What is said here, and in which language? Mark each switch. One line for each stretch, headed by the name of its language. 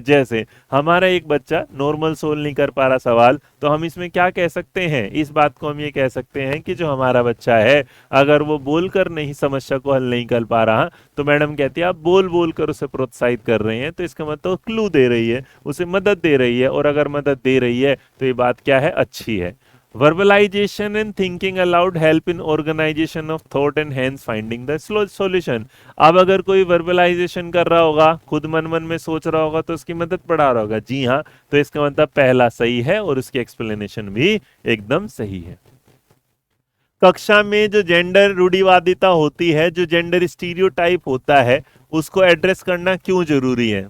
Hindi: जैसे हमारा एक बच्चा नॉर्मल सोल्व नहीं कर पा रहा सवाल, तो हम इसमें क्या कह सकते हैं, इस बात को हम ये कह सकते हैं कि जो हमारा बच्चा है अगर वो बोलकर नहीं समस्या को हल नहीं कर पा रहा, तो मैडम कहती है आप बोल बोल कर उसे प्रोत्साहित कर रहे हैं, तो इसका मतलब क्लू दे रही है, उसे मदद दे रही है। और अगर मदद दे रही है तो ये बात क्या है, अच्छी है।
English: Verbalization and thinking aloud help in organization of thought and hence finding the solution।
Hindi: अब अगर कोई वर्बलाइजेशन कर रहा होगा, खुद मन मन में सोच रहा होगा, तो उसकी मदद पड़ा रहा होगा, जी हाँ। तो इसका मतलब पहला सही है और उसकी एक्सप्लेनेशन भी एकदम सही है। कक्षा में जो जेंडर रूढ़िवादिता होती है, जो जेंडर स्टीरियोटाइप होता है, उसको एड्रेस करना क्यों जरूरी है।